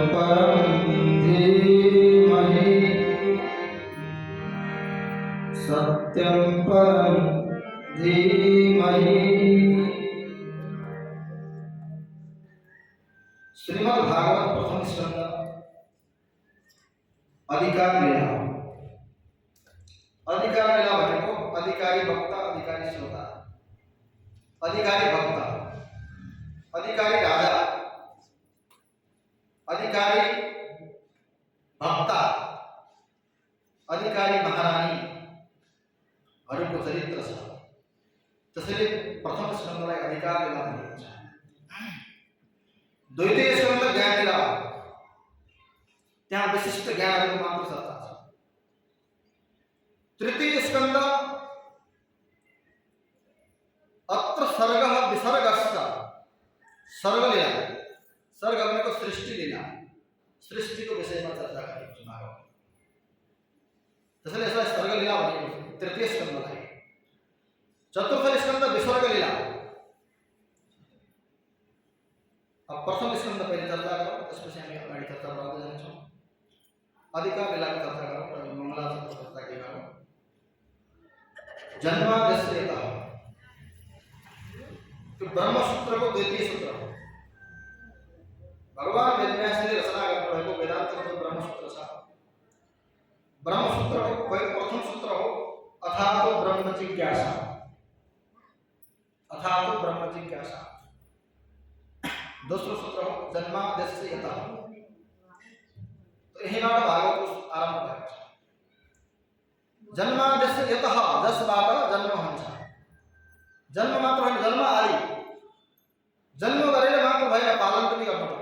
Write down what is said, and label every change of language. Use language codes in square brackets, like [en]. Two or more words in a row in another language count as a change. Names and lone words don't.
[sa] परम धीमहि सत्यं परम धीमहि। [ne] श्रीमद् भागवत प्रथम स्कंद अधिकार लीला। अधिकार लीला भनेको अधिकारी भक्त, अधिकारी श्रोता, अधिकारी भक्त, अधिकारी राजा, अधिकारी भक्ता, अधिकारी महारानीहरूको चरित्र छ। त्यसैले प्रथम स्कन्धलाई अधिकार लीला भनिन्छ। द्वितीय स्कन्ध ज्ञान लीला, त्यहाँ विशिष्ट ज्ञानहरूको मात्र चर्चा छ। तृतीय स्कन्द [sa] अत्र सर्ग विसर्गश्च [ne] सर्ग लीला। सर्ग भनेको सृष्टि लीला, सृष्टिको विषयमा चर्चा गरेको छ भागवत। त्यसैले यसलाई सर्ग लीला भनेको छ तृतीय स्कन्धलाई। चतुर्थ स्कन्द विसर्ग लीला। अब प्रथम स्कन्द पहिले चर्चा गरौँ, त्यसपछि हामी अगाडि चर्चा गर्दै जान्छौँ। अधिकार लीलाको चर्चा गरौँ र मङ्गलाचरणको चर्चा के गरौँ। जन्माद्यस्यतः, त्यो ब्रह्मसूत्रको द्वितीय सूत्र हो। भगवान वेदव्यासले रचना गर्नुभएको वेदान्तको जो ब्रह्मसूत्र छ, ब्रह्मसूत्रको प्रथम सूत्र हो [sa] अथातो ब्रह्म जिज्ञासा। अथातो ब्रह्म जिज्ञासा। [ne] दोस्रो सूत्र हो जन्माद्यस्यतः। तो यहीँबाट भागवतको आरम्भ भएको छ। जन्माद्यस्यतः, जसबाट जन्म हुन्छ। जन्म मात्र होइन, जन्म आदि। जन्म गरेर मात्र भएन, पालन पनि गर्नु पर्यो।